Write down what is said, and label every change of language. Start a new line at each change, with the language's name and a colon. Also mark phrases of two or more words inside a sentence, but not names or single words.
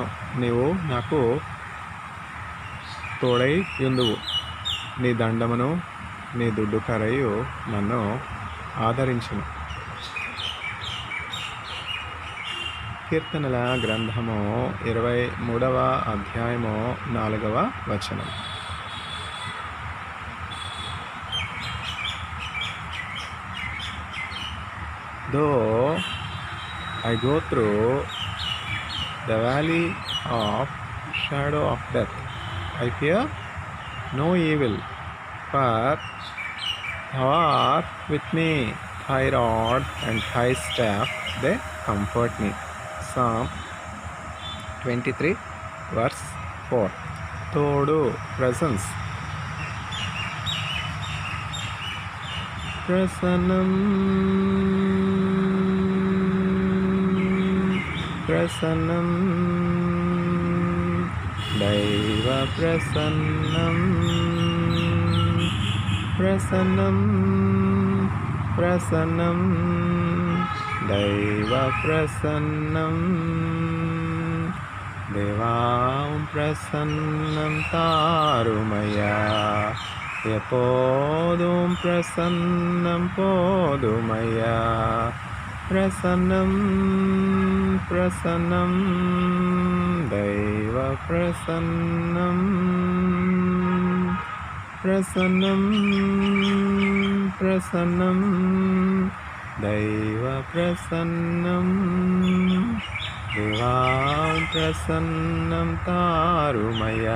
Telugu: నీవు నాకు తోడై యుందువు. నీ దండమును, నీ దుడ్డుకరయు నన్ను ఆదరించును. కీర్తనల గ్రంథము 23వ అధ్యాయము 4వ వచనం.
English: Though I go through the valley of shadow of death, I fear no evil, for thou art with me. Thy rod and thy staff, they comfort me. Psalm 23 verse 4.
Telugu: తోడు, presence. ప్రసన్నం ప్రసన్నం దైవ ప్రసన్నం ప్రసన్నం ప్రసన్నం దైవ ప్రసన్నం దేవాం ప్రసన్నం తారుమయ్యా.
Tamil: எப்போதும் பிரசன்னம் போதுமையா. பிரசன்னம் பிரசன்னம் தெய்வ பிரசன்னம் பிரசன்னம் பிரசன்னம் தெய்வ பிரசன்னம் தேவாம் பிரசன்னம் தாருமையா.